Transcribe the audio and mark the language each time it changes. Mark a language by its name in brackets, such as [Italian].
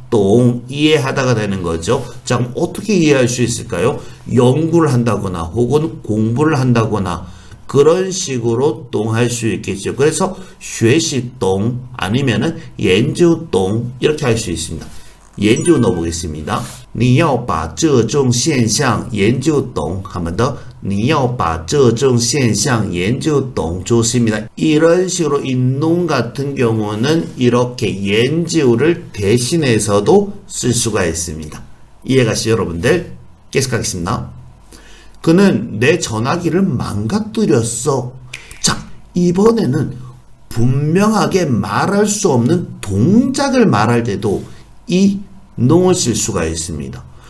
[Korean] 똥 이해하다가 되는 거죠. 자, 그럼 어떻게 이해할 수 있을까요? 연구를 한다거나 혹은 공부를 한다거나 그런 식으로 똥할 수 있겠죠. 그래서 学习똥 아니면은 研究똥 이렇게 할 수 있습니다. 研究 넣어보겠습니다. [Chinese] 你要把这种现象研究懂. [Korean] 한 번 더. [Chinese] 你要把这种现象研究懂. [Korean] 좋습니다. 이런 식으로 인농 같은 경우는 이렇게 연주를 대신해서도 쓸 수가 있습니다. 이해가시죠 여러분들? 계속하겠습니다. 그는 내 전화기를 망가뜨렸어. 자, 이번에는 분명하게 말할 수 없는 동작을 말할 때도 이 농을 쓸 수가 있습니다.